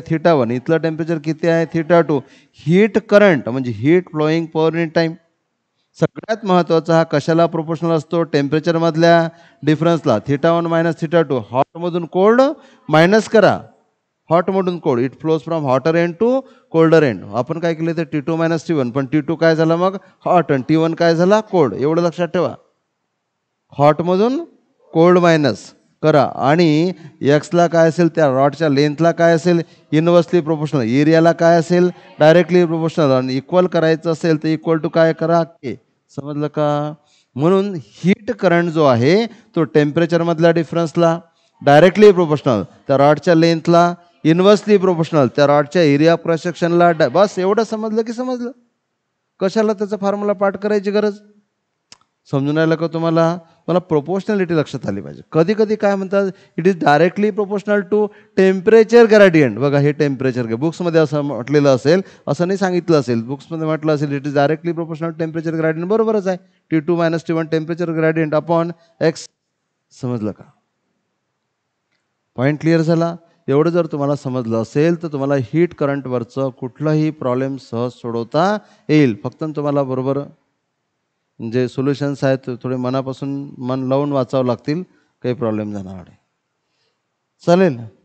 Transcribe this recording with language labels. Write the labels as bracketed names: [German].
[Marathi] θ1. इथलं टेम्परेचर किती आहे? θ2. हीट करंट म्हणजे heat flowing per unit time. सगळ्यात महत्त्वाचा हा कशाला प्रोपोर्शनल असतो? टेम्परेचरमधल्या डिफरन्सला. θ1 - θ2. हॉटमधून कोल्ड मायनस करा, हॉटमधून cold. [English] It flows from hotter end to colder end. [Marathi] आपण काय केलं ते T2 - T1, पण T2 काय झाला मग? हॉट, आणि T1 काय झाला? कोल्ड. एवढं लक्षात ठेवा. हॉटमधून कोल्ड मायनस करा. आणि एक्सला काय असेल? त्या रॉडच्या लेंथला काय असेल? Inversely proportional. एरियाला काय असेल? Directly proportional. आणि इक्वल करायचं असेल तर इक्वल टू काय करा? के. समजलं का? म्हणून हीट करंट जो आहे तो टेम्परेचरमधल्या डिफरन्सला डायरेक्टली प्रोपोर्शनल, त्या रॉडच्या लेंथला इनवर्सली प्रोपोर्शनल, त्या रॉडच्या एरिया क्रॉस सेक्शनला बस एवढं समजलं की समजलं. कशाला त्याचा फॉर्म्युला पाठ करायची गरज? समजून राहिलं का तुम्हाला? मला प्रोपोर्शनॅलिटी लक्षात आली पाहिजे. कधी कधी काय म्हणतात? [English] It is directly proportional to temperature gradient. [Marathi] बघा हे टेम्परेचर बुक्समध्ये असं म्हटलेलं असेल, असं नाही सांगितलं असेल. बुक्समध्ये म्हटलं असेल [English] It is directly proportional temperature gradient. [Marathi] बरोबरच आहे. [English] T2 - T1 temperature gradient upon X. [Marathi] समजलं का? पॉईंट क्लिअर झाला? एवढं जर तुम्हाला समजलं असेल तर तुम्हाला हीट करंटवरचं कुठलाही प्रॉब्लेम सहज सोडवता येईल. फक्त तुम्हाला बरोबर जे सोल्युशन्स आहेत थोडे मनापासून मन लावून वाचावं लागतील. काही प्रॉब्लेम जाणार नाही. चालेल.